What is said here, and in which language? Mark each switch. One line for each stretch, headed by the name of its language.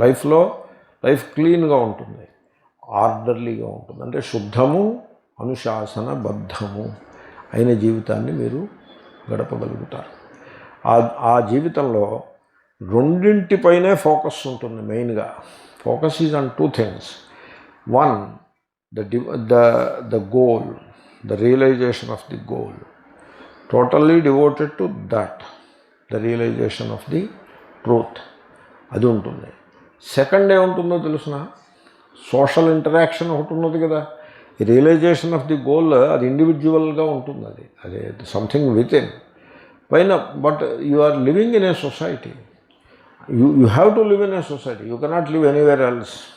Telugu: Life క్లీన్గా ఉంటుంది, ఆర్డర్లీగా ఉంటుంది. అంటే శుద్ధము, అనుశాసనబద్ధము అయిన జీవితాన్ని మీరు గడపగలుగుతారు. ఆ జీవితంలో రెండింటిపైనే ఫోకస్ ఉంటుంది.
English: మెయిన్గా focus is on 2 things. One, the goal, the realization of the goal. Totally devoted to that, the realization of the truth.
Telugu: అది ఉంటుంది. సెకండ్ ఏముంటుందో తెలుసిన, సోషల్ ఇంటరాక్షన్ ఒకటి ఉన్నది కదా. ఈ
English: realisation of the goal
Telugu: అది ఇండివిజువల్గా ఉంటుంది.
English: అది something within పైన. But you are living in a society. You have to live in a society. You cannot live anywhere else.